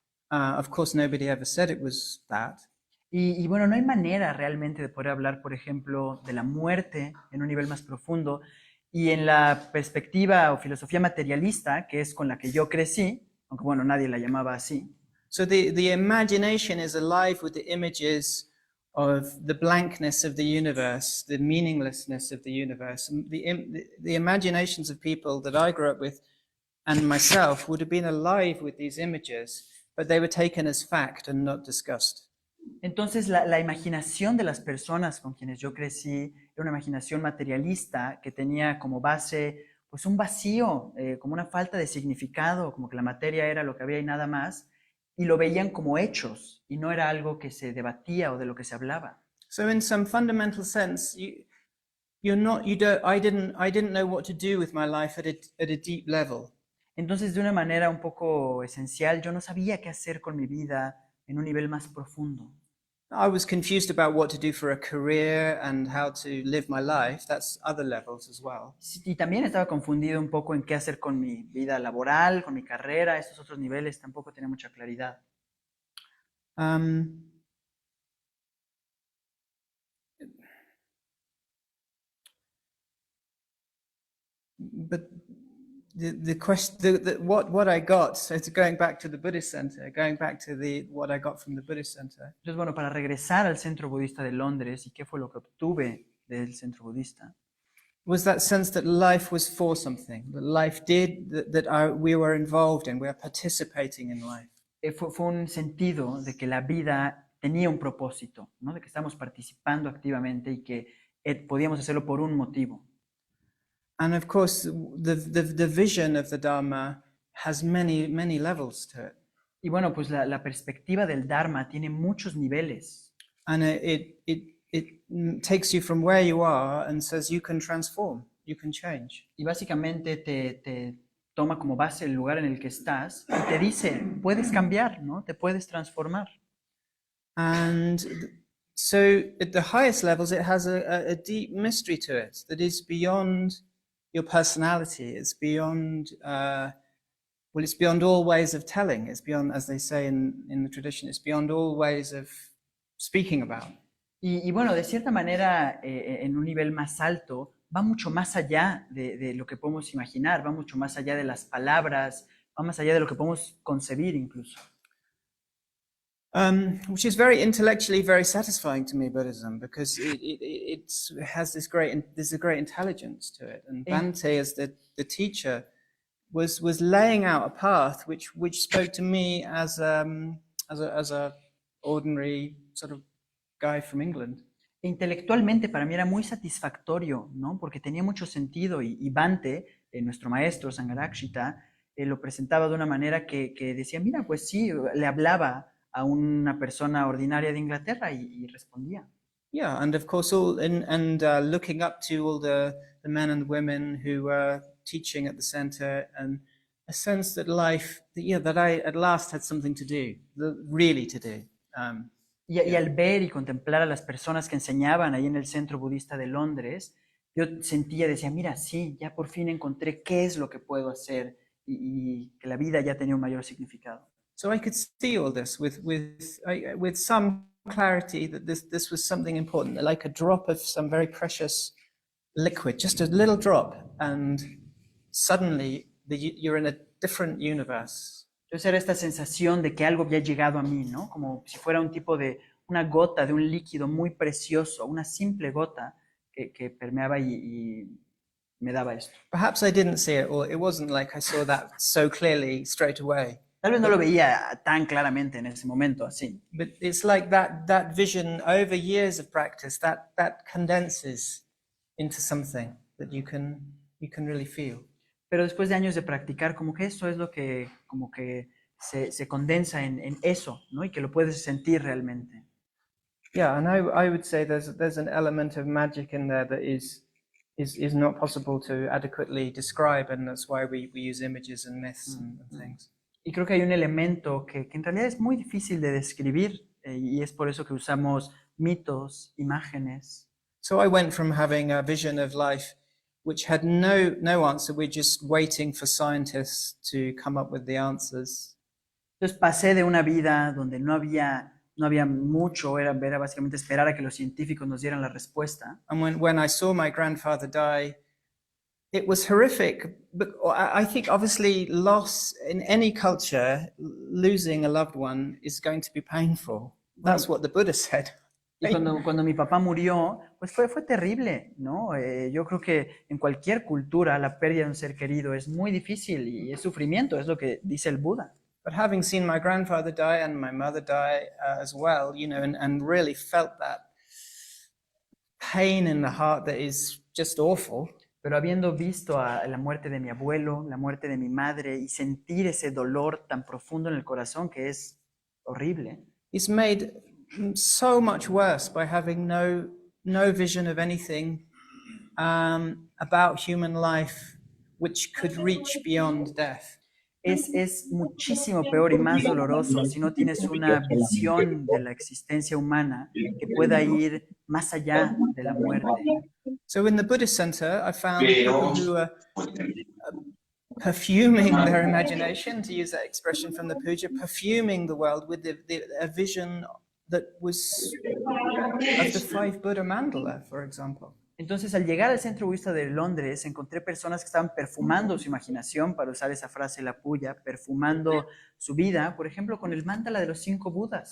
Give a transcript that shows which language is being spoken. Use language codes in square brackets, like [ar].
[en] Of course, nobody ever said it was that. [es] Y bueno, no hay manera realmente de poder hablar, por ejemplo, de la muerte en un nivel más profundo y en la perspectiva o filosofía materialista, que es con la que yo crecí, aunque bueno, nadie la llamaba así. [en] So the imagination is alive with the images of the blankness of the universe, the meaninglessness of the universe. And the imaginations of people that I grew up with and myself would have been alive with these images, but they were taken as fact and not discussed. [es] Entonces la imaginación de las personas con quienes yo crecí era una imaginación materialista que tenía como base pues un vacío, como una falta de significado, como que la materia era lo que había y nada más, y lo veían como hechos y no era algo que se debatía o de lo que se hablaba. [en] So in some fundamental sense, I didn't know what to do with my life at a deep level. [es] Entonces, de una manera un poco esencial, yo no sabía qué hacer con mi vida en un nivel más profundo. [en] I was confused about what to do for a career and how to live my life. That's other levels as well. [es] Y también estaba confundido un poco en qué hacer con mi vida laboral, con mi carrera, esos otros niveles tampoco tenía mucha claridad. [en] But the question, what I got, so it's going back to the Buddhist Center, going back to what I got from the Buddhist Center. [es] Entonces, bueno, para regresar al Centro Budista de Londres, ¿y qué fue lo que obtuve del Centro Budista? [en] Was that sense that life was for something, that life we were involved in, we are participating in life. [es] Fue un sentido de que la vida tenía un propósito, ¿no? De que estamos participando activamente y que podíamos hacerlo por un motivo. [en] And of course, the vision of the Dharma has many levels to it. [es] Y bueno, pues la perspectiva del Dharma tiene muchos niveles. [en] And it takes you from where you are and says you can transform, you can change. [es] Y básicamente te toma como base el lugar en el que estás y te dice, puedes cambiar, ¿no? Te puedes transformar. [en] And so at the highest levels, it has a deep mystery to it that is beyond your personality. It's beyond, well, it's beyond all ways of telling. It's beyond, as they say in the tradition, it's beyond all ways of speaking about. [es] Y bueno, de cierta manera, en un nivel más alto, va mucho más allá de lo que podemos imaginar, va mucho más allá de las palabras, va más allá de lo que podemos concebir incluso. [en] Which is very intellectually very satisfying to me, Buddhism, because it has there's a great intelligence to it. And Bhante, as the teacher, was laying out a path which spoke to me as a ordinary sort of guy from England. [es] Intelectualmente para mí era muy satisfactorio, ¿no? Porque tenía mucho sentido y Bhante, nuestro maestro Sangharakshita, lo presentaba de una manera que decía, mira, pues sí, le hablaba a una persona ordinaria de Inglaterra y respondía. [en] Yeah, and of course, looking up to all the men and women who were teaching at the center, and a sense that life, that I at last had something to do, really to do. [es] Y al ver y contemplar a las personas que enseñaban ahí en el Centro Budista de Londres, yo decía, mira, sí, ya por fin encontré qué es lo que puedo hacer y que la vida ya tenía un mayor significado. [en] So I could see all this with some clarity that this was something important, like a drop of some very precious liquid, just a little drop, and suddenly you're in a different universe. [es] Entonces era esta sensación de que algo había llegado a mí, ¿no? Como si fuera un tipo de una gota de un líquido muy precioso, una simple gota que permeaba y me daba esto. [en] Perhaps I didn't see it, or it wasn't like I saw that so clearly straight away. [es] Tal vez no lo veía tan claramente en ese momento, así. [en] But it's like that vision over years of practice that condenses into something that you can really feel. [es] Pero después de años de practicar, como que eso es lo que como que se condensa en eso, ¿no? Y que lo puedes sentir realmente. [en] Yeah, and I would say there's an element of magic in there that is not possible to adequately describe, and that's why we use images and myths and things. [es] Y creo que hay un elemento que en realidad es muy difícil de describir y es por eso que usamos mitos, imágenes. [en] So I went from having a vision of life which had no answer. We're just waiting for scientists to come up with the answers. [es] Entonces pasé de una vida donde no había mucho, era básicamente esperar a que los científicos nos dieran la respuesta. [en] And when I saw my grandfather die, it was horrific. But I think obviously loss in any culture, losing a loved one is going to be painful. That's what the Buddha said. [es] Y cuando mi papá murió, pues fue terrible, ¿no? Yo creo que en cualquier cultura la pérdida de un ser querido es muy difícil y es sufrimiento, es lo que dice el Buda. [en] But having seen my grandfather die and my mother die as well, and really felt that pain in the heart that is just awful. [es] Pero habiendo visto la muerte de mi abuelo, la muerte de mi madre y sentir ese dolor tan profundo en el corazón que es horrible. [en] It's made so much worse by having no vision of anything about human life which could reach beyond death. [es] Es muchísimo peor y más doloroso si no tienes una visión de la existencia humana que pueda ir más allá de la muerte. [en] So in the Buddhist center, I found people who are perfuming their imagination, to use that expression from the puja, perfuming the world with a vision that was of the five Buddha mandala, for example. [es] Entonces, al llegar al Centro Budista de Londres, encontré personas que estaban perfumando su imaginación, para usar esa frase, la puya, perfumando su vida, por ejemplo, con el mandala de los 5 Budas.